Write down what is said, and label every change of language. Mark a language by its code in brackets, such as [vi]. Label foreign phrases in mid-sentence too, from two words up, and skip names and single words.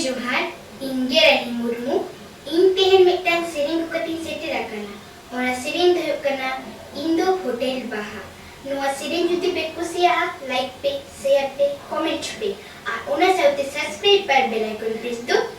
[sat] ᱡᱚᱦᱟᱨ ᱤᱧ ᱜᱮ ᱨᱟᱦᱤ ᱢᱩᱨᱢᱩ ᱤᱧ ᱛᱮᱦᱮᱧ ᱢᱤᱫᱴᱟᱝ ᱥᱮᱨᱮᱧ ᱠᱟᱛᱮᱧ ᱥᱮᱴᱮᱨ ᱟᱠᱟᱱᱟ। ᱚᱱᱟ ᱥᱮᱨᱮᱧ ᱫᱚ ᱦᱩᱭᱩᱜ ᱠᱟᱱᱟ ᱤᱧ ᱫᱚ ᱦᱳᱴᱮᱞ ᱵᱟᱦᱟ। ᱱᱚᱣᱟ ᱥᱮᱨᱮᱧ ᱡᱩᱫᱤ ᱯᱮ ᱠᱩᱥᱤᱭᱟᱜᱼᱟ ᱞᱟइक पे शेयर पे कमेंट पे और ओना साथे सब्सक्राइब पर [en] bell icon press